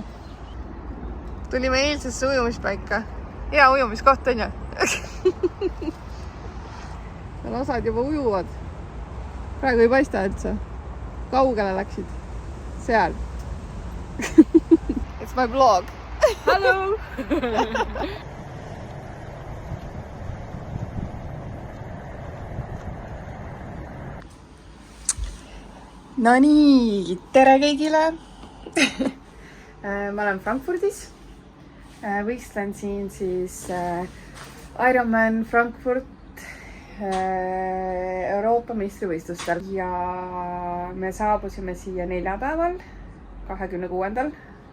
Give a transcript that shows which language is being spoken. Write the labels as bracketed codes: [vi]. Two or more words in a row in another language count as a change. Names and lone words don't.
[et] Tulime eilsesse ujumispaika. Hea ujumiskoht on ju. Osad juba ujuvad. Praegu ei paista üldse. Kaugele läksid? Seal. [en] It's my vlog. Hello. [et] No nii, tere kõigile! Ma olen Frankfurdis. Võistlen siin siis Ironman Frankfurt Euroopa meistrivõistlustel. Ja me saabusime siia neljapäeval, 26.